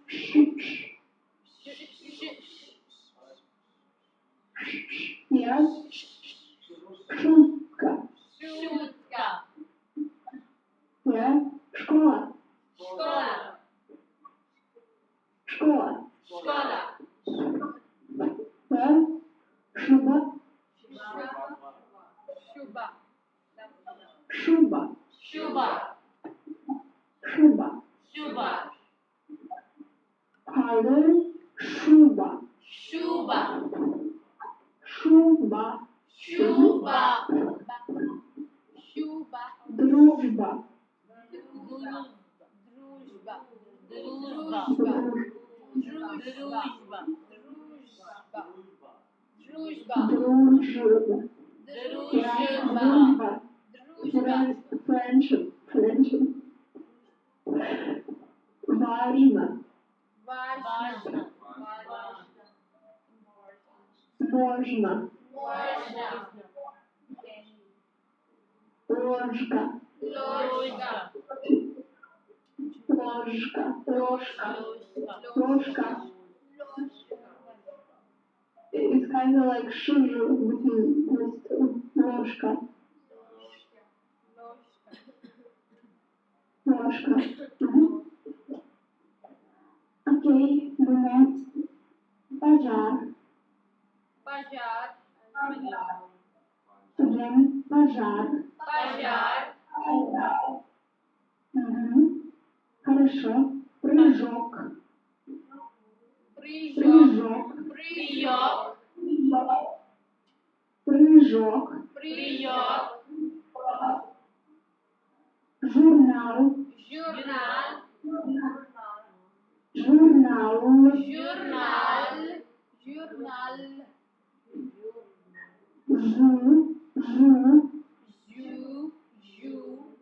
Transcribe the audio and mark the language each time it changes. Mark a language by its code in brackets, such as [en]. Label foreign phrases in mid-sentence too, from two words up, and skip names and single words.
[en] Yes. [ru] Шутка. Шутка. Yeah. Школа. Школа. Школа. Школа. [en] Yeah. [ru] Шуба. Шуба. Шуба. Шуба. Шуба. Шуба. Harder. Шуба. Шуба. Шуба. Шуба. Шуба. Дружба. Дружба. Дружба. Дружба. Дружба. Дружба. Дружба. Yeah. Дружба. Дружба. [en] Friendship. Friendship. [ru] Важно. Важно. Можно. Можно. Ложка. Ложка. Ложка. Ложка. Ложка. [en] It's kind of like sugar between those two. [ru] Ложка. Ложка. [en] Okay, the next. [ru] Пожар. Пожар. Again, пожар. Пожар. Хорошо. Прыжок. Прыжок. Прыжок. Прыжок. Прыжок. Прыжок. Журнал. Журнал. Журнал. Журнал. Журнал. Жу. Жу. Жу.